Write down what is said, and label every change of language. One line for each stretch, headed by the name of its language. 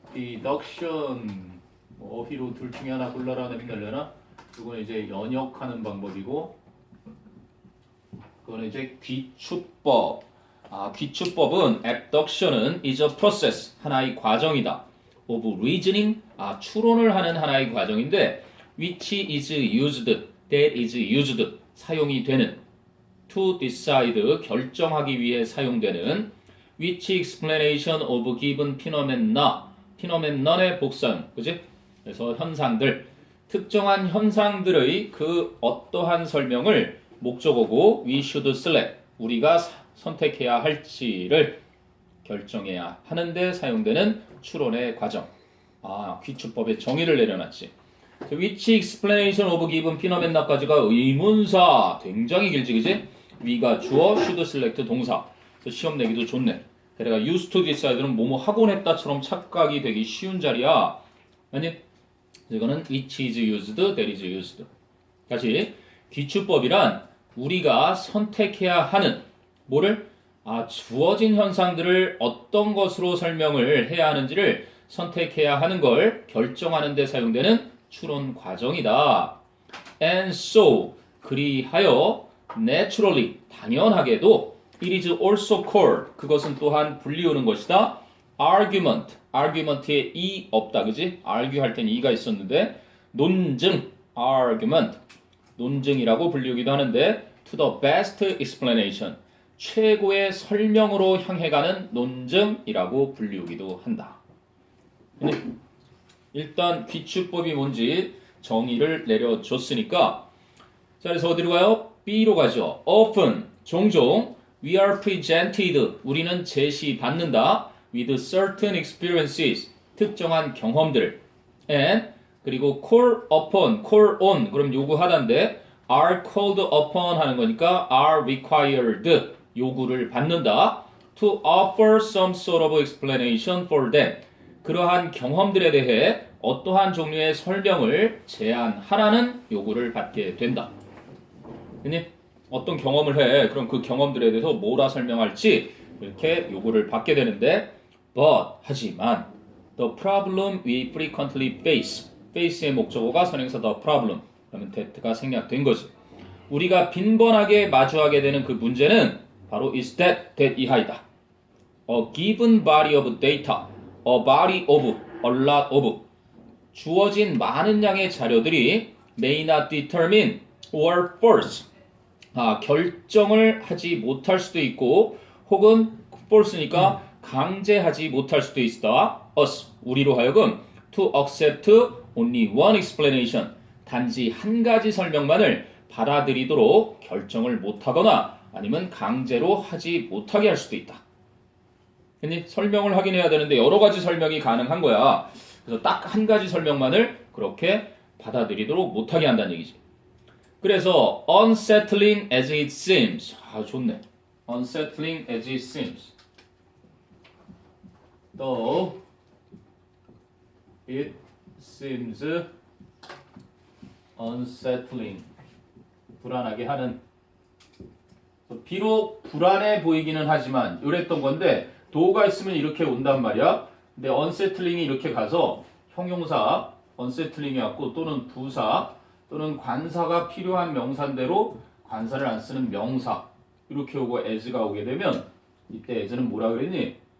Korean: deduction 어휘로 둘 중에 하나 골라라 내면 되려나? 그건 이제 연역하는 방법이고 그거는 이제 귀추법. 귀추법은 abduction은
English: is a process
Korean: 하나의 과정이다.
English: of reasoning
Korean: 추론을 하는 하나의 과정인데
English: which is used, that is used
Korean: 사용이 되는
English: to decide
Korean: 결정하기 위해 사용되는
English: which explanation of given phenomenon의
Korean: 복사음, 그지? 그래서 현상들, 특정한 현상들의 그 어떠한 설명을 목적어고 we should select 우리가 선택해야 할지를 결정해야 하는데 사용되는 추론의 과정. 귀추법의 정의를 내려놨지.
English: which explanation of given phenomenon
Korean: 까지가 의문사 굉장히 길지, 그지? we가 주어,
English: should select
Korean: 동사. 그래서 시험 내기도 좋네. 게다가
English: used to decide
Korean: 는 뭐뭐 하곤 했다처럼 착각이 되기 쉬운 자리야. 아니, 이거는
English: which is used, that is used.
Korean: 다시 귀추법이란 우리가 선택해야 하는 뭐를? 주어진 현상들을 어떤 것으로 설명을 해야 하는지를 선택해야 하는 걸 결정하는 데 사용되는 추론 과정이다.
English: And so,
Korean: 그리하여
English: naturally,
Korean: 당연하게도
English: it is also called,
Korean: 그것은 또한 불리우는 것이다. argument, argument에 이 없다, 그지? argue 할 땐 이가 있었는데 논증, argument, 논증이라고 불리우기도 하는데
English: to the best explanation,
Korean: 최고의 설명으로 향해 가는 논증이라고 불리우기도 한다. 일단 귀축법이 뭔지 정의를 내려줬으니까 자, 그래서 어디로 가요? B로 가죠.
English: often,
Korean: 종종
English: we are presented,
Korean: 우리는 제시받는다
English: with certain experiences,
Korean: 특정한 경험들
English: and
Korean: 그리고
English: call upon, call on,
Korean: 그럼 요구하다인데
English: are called upon 하는 거니까 are required,
Korean: 요구를 받는다
English: to offer some sort of explanation for them,
Korean: 그러한 경험들에 대해 어떠한 종류의 설명을 제안하라는 요구를 받게 된다. 어떤 경험을 해. 그럼 그 경험들에 대해서 뭐라 설명할지 이렇게 요구를 받게 되는데 but, 하지만
English: the problem we frequently face
Korean: 의 목적어가 선행사 the problem, 그러면 that가 생략된 거지. 우리가 빈번하게 마주하게 되는 그 문제는 바로
English: is that
Korean: 이하이다.
English: A given body of data, a body of, a lot of,
Korean: 주어진 많은 양의 자료들이
English: may not determine or force,
Korean: 결정을 하지 못할 수도 있고 혹은
English: force니까
Korean: 강제하지 못할 수도 있다. us, 우리로 하여금
English: to accept only one explanation,
Korean: 단지 한 가지 설명만을 받아들이도록 결정을 못하거나 아니면 강제로 하지 못하게 할 수도 있다. 설명을 하긴 해야 되는데 여러 가지 설명이 가능한 거야. 그래서 딱 한 가지 설명만을 그렇게 받아들이도록 못하게 한다는 얘기지. 그래서
English: unsettling as it seems.
Korean: 좋네.
English: unsettling as it seems. Though it seems unsettling.
Korean: 불안하게 하는. 비록 불안해 보이기는 하지만 이랬던 건데 도가 있으면 이렇게 온단 말이야. 근데 unsettling이 이렇게 가서 형용사 unsettling이 왔고 또는 부사 또는 관사가 필요한 명사대로 관사를 안 쓰는 명사 이렇게 오고 as가 오게 되면 이때 as는 뭐라 그랬니?